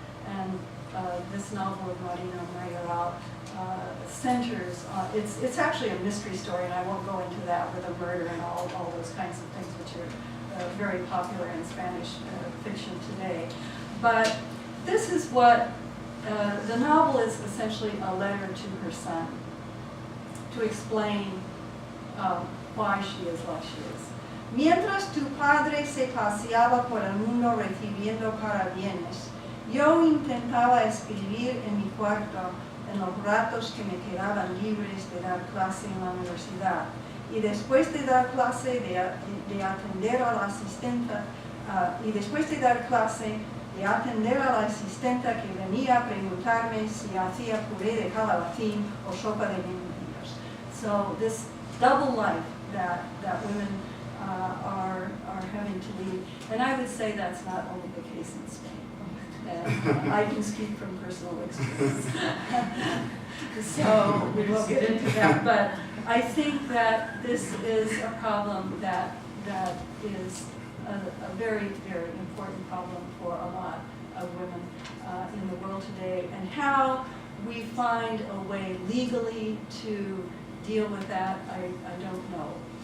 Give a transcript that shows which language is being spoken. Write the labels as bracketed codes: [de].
[en] And this novel of Marina Mayoral centers on, it's actually a mystery story, and I won't go into that, with a murder and all those kinds of things which are very popular in Spanish fiction today. But this is what, the novel is essentially a letter to her son to explain why she is like she is. [es] Mientras tu padre se paseaba por el mundo recibiendo parabienes, yo intentaba escribir en mi cuarto en los ratos que me quedaban libres de dar clase en la universidad. Y después de dar clase, de atender a la asistenta, de atender a la asistenta que venía a preguntarme si hacía puré de calabacín o sopa de membrillos. [en] So this double life that women are having to lead, and I would say that's not only the case in Spain. And I can speak from personal experience. So we won't get into that, but I think that this is a problem that is a very, very important problem for a lot of women in the world today, and how we find a way legally to deal with that, I don't know.